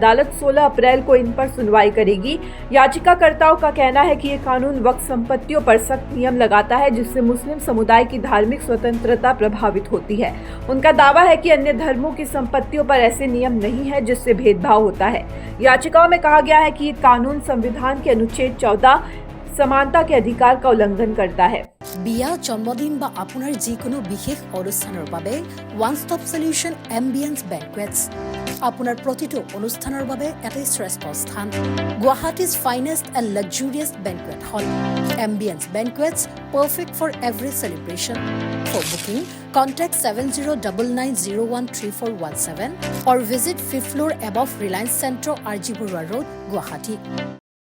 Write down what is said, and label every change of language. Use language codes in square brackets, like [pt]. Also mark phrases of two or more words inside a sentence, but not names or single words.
[hi] अदालत 16 अप्रैल को इन पर सुनवाई करेगी। याचिकाकर्ताओं का कहना है कि ये कानून वक्फ संपत्तियों पर सख्त नियम लगाता है, जिससे मुस्लिम समुदाय की धार्मिक स्वतंत्रता प्रभावित होती है। उनका दावा है कि अन्य धर्मों की संपत्तियों पर ऐसे नियम नहीं है जिससे भेदभाव होता है। याचिकाओं में कहा गया है कि ये कानून संविधान के अनुच्छेद 14 समानता के अधिकार का उल्लंघन करता है। [as] বিয়া জন্মদিন বা আপোনাৰ যিকোনো বিশেষ অনুষ্ঠানৰ বাবে [en] one stop solution এম্বিয়েন্স বেংকুৱেটছ [as] আপোনাৰ প্ৰতিটো অনুষ্ঠানৰ বাবে এটাই শ্ৰেষ্ঠ স্থান [en] Guwahati's finest and luxurious banquet hall এম্বিয়েন্স বেংকুৱেটছ perfect for every celebration for booking contact 7099013417 or visit 5th floor above Reliance Centro RG Burwa Road Guwahati